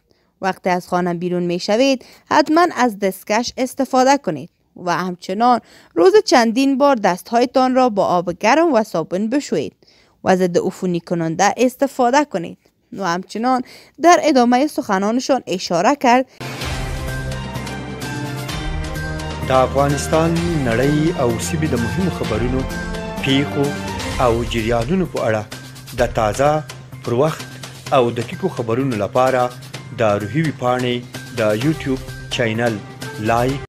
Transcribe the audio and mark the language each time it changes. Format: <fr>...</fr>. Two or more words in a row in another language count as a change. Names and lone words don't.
<fa>وقتی از خانه بیرون می شوید حتما از دستکش استفاده کنید و همچنان روز چندین بار دستهایتان را با آب گرم و صابون بشویید و ضد عفونی کننده استفاده کنید. و همچنان در ادامه سخنانشان اشاره کرد</fa> <ps>د افغانستان نړۍ او سیمې د مهمو خبرونو، پیښو او جریانونو په اړه د تازه، پر وخت او دقیقو خبرونو لپاره د روحي ویبپاڼې د یوټیوب چینل لایک</ps>